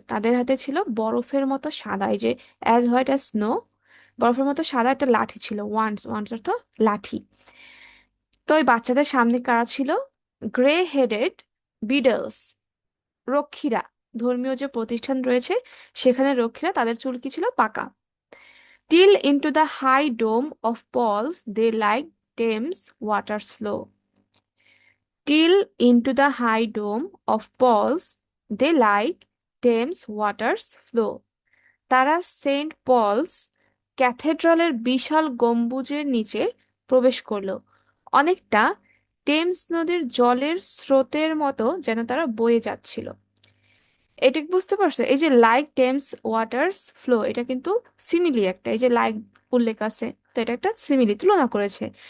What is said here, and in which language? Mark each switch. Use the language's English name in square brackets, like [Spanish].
[Bangla] তাদের হাতে ছিল বরফের মতো সাদা, এই যে [English] as white as snow, [Bangla] বরফের মতো সাদা একটা লাঠি ছিল। ওয়ান্স, ওয়ান্স অর্থ লাঠি। তো ওই বাচ্চাদের সামনে কারা ছিল? [English] Grey headed beadles, রক্ষীরা। [Bangla] ধর্মীয় যে প্রতিষ্ঠান রয়েছে সেখানে রক্ষীরা, তাদের চুল কি ছিল? পাকা। [English] Till into the high dome of Paul's they like Thames water's flow. Till into the high dome of Paul's they like Thames water's flow. [Bangla] তারা সেন্ট পলস ক্যাথেড্রালের বিশাল গম্বুজের নিচে প্রবেশ করলো। অনেকটা টেমস নদীর জলের স্রোতের মতো যেন তারা বয়ে যাচ্ছিল। এটা কি বুঝতে পারছো? এই যে [English] like Thames waters flow, [Bangla] এটা কিন্তু সিমিলি একটা, এই যে লাইক উল্লেখ আছে, তো এটা একটা সিমিলি তুলনা করেছে।